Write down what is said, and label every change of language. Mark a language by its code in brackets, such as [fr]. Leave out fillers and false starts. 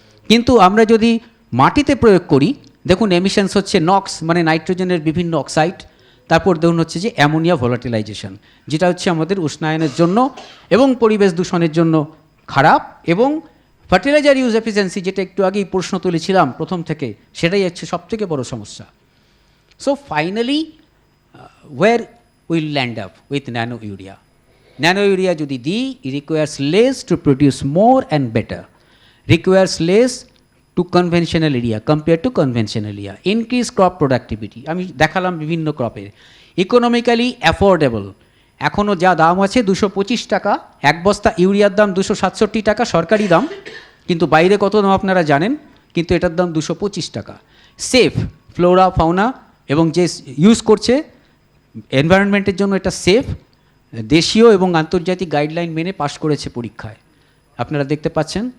[bn] কিন্তু আমরা যদি মাটিতে প্রয়োগ করি, দেখুন এমিশনস হচ্ছে নক্স মানে নাইট্রোজেনের বিভিন্ন অক্সাইড, তারপর দেখুন হচ্ছে যে অ্যামোনিয়া ভলাটিলাইজেশন, যেটা হচ্ছে আমাদের উষ্ণায়নের জন্য এবং পরিবেশ দূষণের জন্য খারাপ, এবং ফার্টিলাইজার ইউজ এফিসিয়েন্সি যেটা একটু আগেই প্রশ্ন তুলেছিলাম প্রথম থেকে, সেটাই হচ্ছে সবথেকে বড় সমস্যা। [en] So finally, where we'll land up with nano urea. Nano urea [bn] যদি দিই, [en] it requires less to produce more and better, requires less to conventional area compared to conventional area, increase crop productivity. [bn] আমি দেখালাম বিভিন্ন ক্রপের, economically affordable. এখনও যা দাম আছে 225 টাকা, এক বস্তা ইউরিয়ার দাম 267 টাকা সরকারি দাম, কিন্তু বাইরে কত দাম আপনারা জানেন, কিন্তু এটার দাম 225 টাকা। সেফ, ফ্লোরা ফাউনা এবং যে ইউজ করছে এনভায়রনমেন্টের জন্য এটা সেফ, দেশীয় এবং আন্তর্জাতিক গাইডলাইন মেনে পাশ করেছে পরীক্ষায়, আপনারা দেখতে পাচ্ছেন।